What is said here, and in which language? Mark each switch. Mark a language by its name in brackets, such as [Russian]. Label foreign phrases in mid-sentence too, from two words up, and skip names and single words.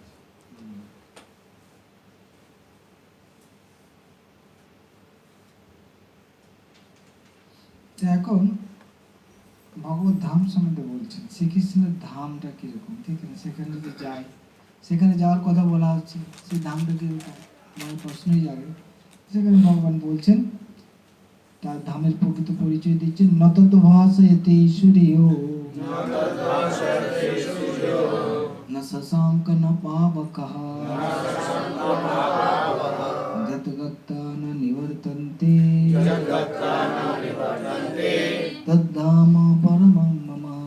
[Bangla] তো এখন ভগবত ধাম সম্বন্ধে বলছেন, শ্রীকৃষ্ণের ধামটা কিরকম, ঠিক আছে? সেখানে যদি যাই, সেখানে যাওয়ার কথা বলা হচ্ছে, সেই ধামটা কিরকম মানে প্রশ্নই যাবে। সেখানে ভগবান বলছেন, তার ধামের প্রকৃত পরিচয় দিচ্ছেন, [Sanskrit] নতদ ভাসয়তে সূর্যো ন শশাঙ্ক ন পাবকঃ যত গত্তা ন নিবর্তন্তে তদ্ধাম পরমং মম।